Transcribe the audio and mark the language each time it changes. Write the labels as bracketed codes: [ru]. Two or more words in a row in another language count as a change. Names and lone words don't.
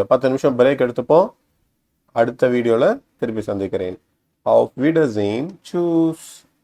[ta] 10 நிமிஷம் பிரேக் எடுத்துப்போம். அடுத்த வீடியோவில் திருப்பி சந்திக்கிறேன். [de] Auf Wiedersehen. Tschüss.